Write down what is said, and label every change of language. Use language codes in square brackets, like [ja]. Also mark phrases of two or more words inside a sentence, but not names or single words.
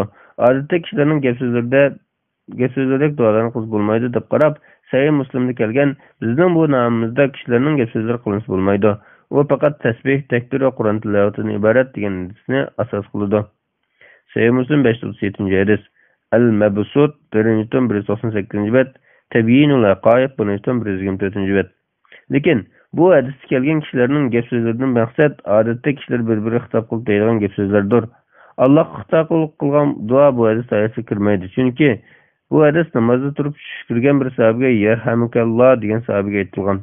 [uz] Odatda kishilarning gap so'zlardek duolarni qilsa bo'lmaydi deb qarab, Sahih Muslimda kelgan bizning bu nomimizda kishilarning gap so'zlari qilinsa bo'lmaydi. U faqat tasbih, takbir va Qur'on tilovatidan iborat degan hadisni asos qiladi. Sahih Muslim 537-hadis. Al-Mabsut 1-198-bet. Tabyinul Aqaib 1-124-bet. Lekin bu hadisda kelgan kishilarning gap so'zlaridan maqsad odatda kishilar bir-biriga xitob qilib deydigan gap so'zlardir. Allohga xitob qilgan duo bu hadis doirasiga kirmaydi. Chunki bu hadis namozda turib shukrigan bir sahobaga yarhamukalloh degan sahobaga aytilgan.